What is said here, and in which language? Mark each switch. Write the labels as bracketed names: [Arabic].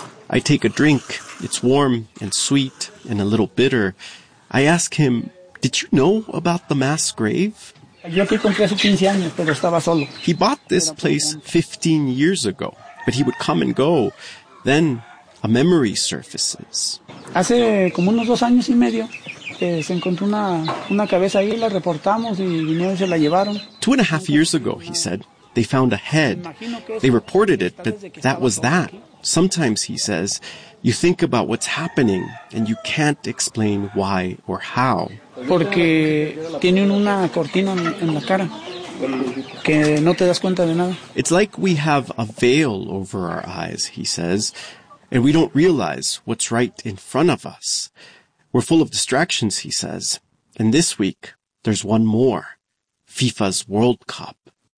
[English] I take a drink. It's warm and sweet and a little bitter. I ask him, did you know about the mass grave? He bought this place 15 years ago, but he would come and go. Then a memory surfaces. [Spanish] Hace como unos 2 años y medio, se encontró una cabeza ahí, la reportamos y se la llevaron. [English] 2.5 years ago, he said, they found a head. They reported it, but that was that. Sometimes, he says, you think about what's happening and you can't explain why or how. [Spanish] Porque tienen una cortina en la cara que no te das cuenta de nada. [English] It's like we have a veil over our eyes, he says, and we don't realize what's right in front of us. We're full of distractions, he says. And this week, there's one more, FIFA's World Cup.